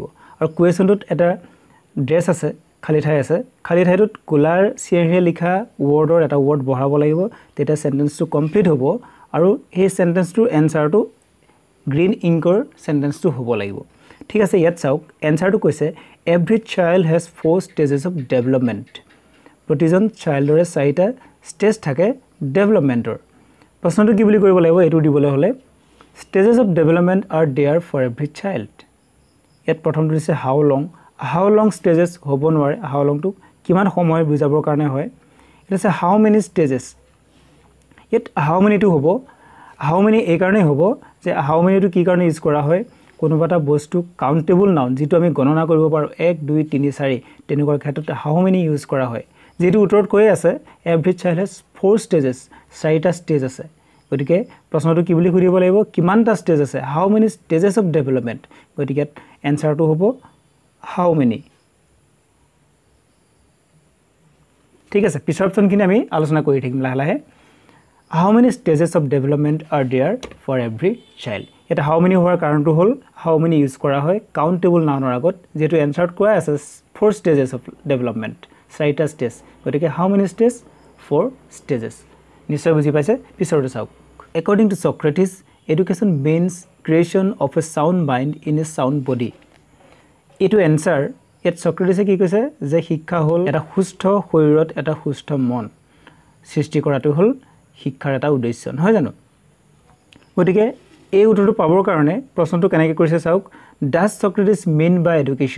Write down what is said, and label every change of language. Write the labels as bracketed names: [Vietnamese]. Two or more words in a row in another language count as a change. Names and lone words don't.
[Assamese] আৰু কুৱেশ্যনটোত এটা ড্ৰেছ আছে, খালি ঠাই আছে। খালি ঠাইটোত কোলাৰ চিয়াহে লিখা ওৱৰ্ডৰ এটা ওৱৰ্ড বহাব লাগিব, তেতিয়া [English] sentence complete [Assamese] হ'ব আৰু এই সেন্টেন্সটোৰ এনসাৰটো [English] green ink sentence [Assamese] হ'ব লাগিব। ঠিক আছে, ইয়াত চাওক এনসাৰটো কৈছে [English] every child has [Assamese] 4 [English] stages of development। [Assamese] প্ৰতিজন চাইল্ডৰে 4টা ষ্টেজ থাকে ডেভেলপমেন্টৰ। প্ৰশ্নটো কি বুলি কৰিব লাগিব এটো দিবলৈ হলে [English] stages of development are there for every child। [Assamese] ইয়াত প্ৰথমটো দিছে [English] how long [Assamese] stages হ'ব নোৱাৰে। [English] how long [Assamese] কিমান সময় বুজাবৰ কাৰণে হয়। এটা আছে [English] how many [Assamese] stages। ইয়াত [English] how many [Assamese] হ'ব, [English] how many [Assamese] এই কাৰণে হ'ব যে [English] how many [Assamese] কি কাৰণে ইউজ কৰা হয়, কোনোবা এটা বস্তু [English] countable noun [Assamese] যিটো আমি গণনা কৰিব পাৰো 1 2 3 4 তেনেকুৱা ক্ষেত্ৰত [English] how many [Assamese] ইউজ কৰা হয়। যেটো উত্তৰত কৈ আছে [English] every child has 4 stages, [Assamese] 4টা ষ্টেজ আছে। গতিকে প্ৰশ্নটো কি বুলি সুধিব লাগিব, কিমানটা ষ্টেজ আছে, [English] how many stages of development। [Assamese] গতিকে এনসাৰটো হ'ব [English] how many. [Assamese] ঠিক আছে, পিছৰ অপচনখিনি আমি আলোচনা কৰি থাকিম লাহে লাহে। [English] how many stages of development are there for every child। [Assamese] এটা [English] how many [Assamese] হোৱাৰ কাৰণটো হ'ল [English] how many [Assamese] ইউজ কৰা হয় [English] countable noun [Assamese] আগত, যেটো এনসাৰত কোৱা আছে [English] 4 stages of development, [Assamese] 4টা ষ্টেজ। গতিকে [English] how many stage, 4 stages। [Assamese] নিশ্চয় বুজি পাইছে। পিছৰটো চাওক, [English] according to Socrates, education means creation of a sound mind in a sound body। [Assamese] এটো এনসাৰ। ইয়াত সক্ৰেটিছে কি কৈছে যে শিক্ষা হ'ল এটা সুস্থ শৰীৰত এটা সুস্থ মন সৃষ্টি কৰাটো হ'ল শিক্ষাৰ এটা উদ্দেশ্য, নহয় জানো? গতিকে এই উত্তৰটো পাবৰ কাৰণে প্ৰশ্নটো কেনেকৈ কৰিছে চাওক, [English] does Socrates mean by education.